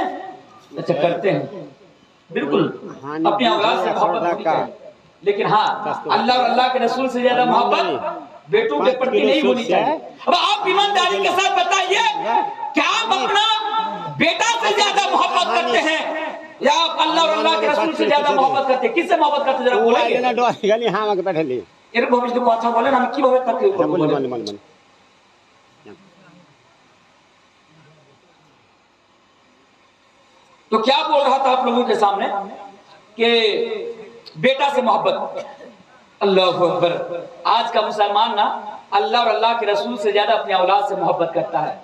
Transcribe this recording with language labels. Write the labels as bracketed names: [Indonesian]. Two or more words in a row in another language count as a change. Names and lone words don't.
[Urdu] اچھا کرتے ہیں، بالکل اپنی اولاد سے محبت ہونی چاہیے، لیکن ہاں اللہ اور اللہ کے رسول سے زیادہ محبت بیٹوں کے پرتی نہیں ہونی چاہیے۔ اب آپ ایمانداری کے ساتھ بتائیے، کیا آپ اپنا بیٹا سے زیادہ محبت کرتے ہیں یا آپ اللہ اور اللہ کے رسول سے زیادہ محبت کرتے ہیں؟ کس سے محبت کرتے ہیں ذرا بولیں گے؟ [Bangla] এরকম ভাবে যদি কথা বলেন আমি কিভাবে তাকে বলবো? [Urdu] تو کیا بول رہا تھا آپ لوگوں کے سامنے کہ بیٹا سے محبت، [Arabic] اللہ اکبر، [Urdu] آج کا مسلمان نا اللہ اور اللہ کے رسول سے زیادہ اپنی اولاد سے محبت کرتا ہے۔